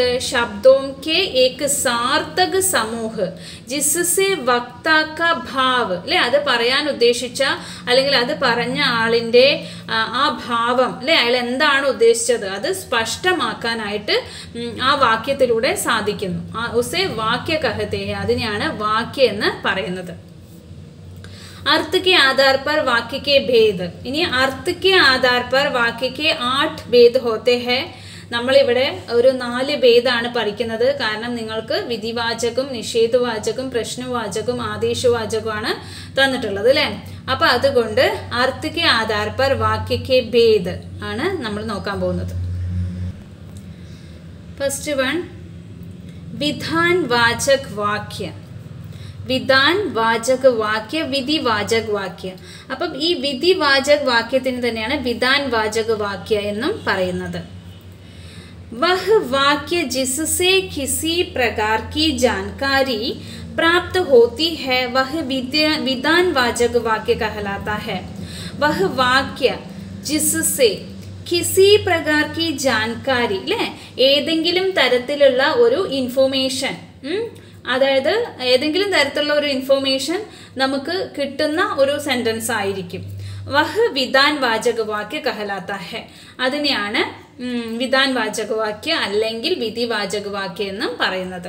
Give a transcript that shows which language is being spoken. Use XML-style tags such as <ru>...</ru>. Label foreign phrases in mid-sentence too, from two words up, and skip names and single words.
<hi>शब्दों के एक सार्थक समूह जिससे वक्ता का भाव</hi> <ml>അല്ലെ അത് പറയാൻ ഉദ്ദേശിച്ച അല്ലെങ്കിൽ അത് പറഞ്ഞ ആളിന്റെ ആ ഭാവം അല്ലെ അയാൾ എന്താണ് ഉദ്ദേശിച്ചത് അത് സ്പഷ്ടമാക്കാനായിട്ട് ആ വാക്യത്തിലൂടെ സാധിക്കുന്നു.</ml> <hi>उसे वाक्य कहते हैं,</hi> <ml>അതിനെയാണ് വാക്യ എന്ന് പറയുന്നത്.</ml> <hi>अर्थ के आधार पर वाक्य के भेद. ഇനി अर्थ के आधार पर वाक्य के 8 भेद होते हैं.</hi> <ml>നമ്മൾ ഇവിടെ ഒരു 4 ഭേദമാണ് പഠിക്കുന്നത്. കാരണം നിങ്ങൾക്ക് വിധിവാചകം, നിഷേധവാചകം, പ്രശ്നവാചകം, ആദേശവാചകമാണ് തന്നിട്ടുള്ളത് അല്ലേ. അപ്പൊ അതുകൊണ്ട്</ml> <hi>अर्थ के आधार पर वाक्य के भेद</hi> <ml>ആണ് നമ്മൾ നോക്കാൻ പോകുന്നത്.</ml> <en>first one</en> <hi>विधान वाचक वाक्य. विधान वाचक वाक्य,</hi> <ml>വിധിവാചക വാക്യ. അപ്പം ഈ വിധിവാചക വാക്യത്തിന് തന്നെയാണ്</ml> <hi>विधान वाचक वाक्य</hi> <ml>എന്നും പറയുന്നത്.</ml> <hi>वह वाक्य जिससे किसी प्रकार की जानकारी प्राप्त होती है वह विधान वाचक वाक्य कहलाता है. वह वाक्य जिससे किसी प्रकार की जानकारी</hi> <ml>അല്ലേ ഏതെങ്കിലും തരത്തിലുള്ള ഒരു ഇൻഫോർമേഷൻ അതായത് ഏതെങ്കിലും തരത്തിലുള്ള ഒരു ഇൻഫോർമേഷൻ നമുക്ക് കിട്ടുന്ന ഒരു സെന്റൻസ് ആയിരിക്കും.</ml> <hi>वह विधान वाचक वाक्य कहलाता है,</hi> <ml>അതിനെയാണ്</ml> <hi>विधान वाचक वाक्य</hi> <ml>അല്ലെങ്കിൽ വിധി വാചക വാക്യ എന്നും പറയുന്നത്.</ml>